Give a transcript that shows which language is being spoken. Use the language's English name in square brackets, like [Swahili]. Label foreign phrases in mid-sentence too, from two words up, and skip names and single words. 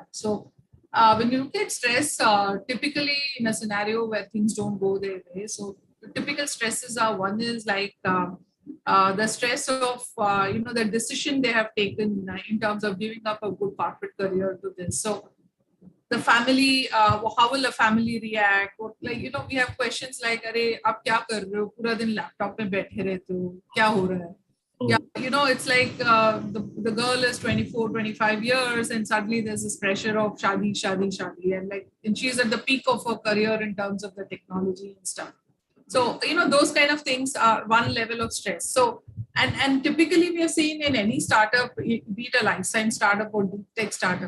[English] So when you look at stress, typically in a scenario where things don't go their way, so the typical stresses are, one is like the stress of the decision they have taken in terms of giving up a good corporate career to this. So the family, how will the family react? Or like we have questions like, [Hindi] "अरे, अब क्या कर रहे हो? पूरा दिन laptop में बैठे रहते हो। क्या हो रहा है?" [English] Yeah, it's like the girl is 24, 25 years, and suddenly there's this pressure of shadi, and she's at the peak of her career in terms of the technology and stuff. So, those kind of things are one level of stress. So, and typically we have seen in any startup, be it a life science startup or deep tech startup.